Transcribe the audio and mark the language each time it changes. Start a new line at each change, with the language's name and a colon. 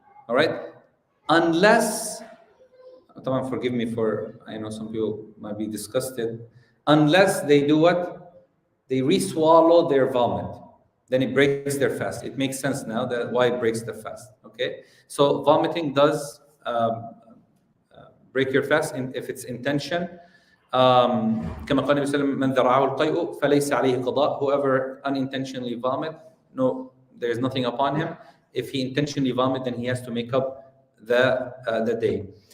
English: All right, unless, forgive me for, I know some people might be disgusted, unless they do what? They re-swallow their vomit. Then it breaks their fast. It makes sense now that why it breaks the fast. Okay, so vomiting does break your fast if it's intention.
Arabic: كما قال النبي صلى الله عليه وسلم من ذرعه القيء فليس عليه قضاء.
English: Whoever unintentionally vomit, no, there is nothing upon him. If he intentionally vomit, then he has to make up the day.